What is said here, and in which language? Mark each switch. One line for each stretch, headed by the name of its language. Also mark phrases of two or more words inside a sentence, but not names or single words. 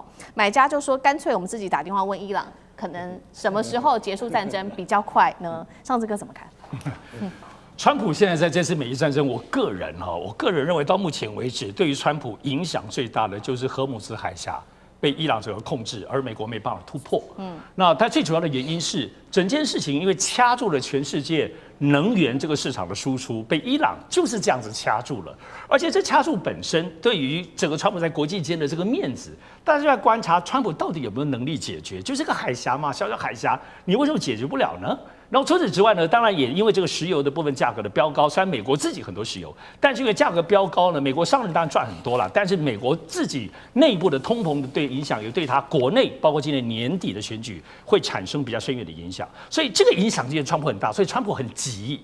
Chinese: 買家就說，乾脆我们自己打電話問伊朗，可能什麼時候結束戰爭比較快呢？上次哥怎麼看？川普現在在這次美伊戰爭，我個人認為到目前為止，對於川普影響最大的就是荷姆茲海峽被伊朗整個控制，而美國沒辦法突破。那它最主要的原因是整件事情因為掐住了全世界能源這個市場的輸出，被伊朗就是這樣子掐住了。而且這掐住本身對於整個川普在國際間的這個面子，大家就在觀察川普到底有沒有能力解決，就是個海峽嘛，小小海峽，你為什麼解決不了呢？然後除此之外呢，當然也因為這個石油的部分價格的飆高，雖然美國自己很多石油，但是因為價格飆高呢，美國商人當然賺很多了，但是美國自己內部的通膨的對影響，也對他國內包括今年年底的選舉會產生比較深遠的影響，所以這個影響今年川普很大，所以川普很急。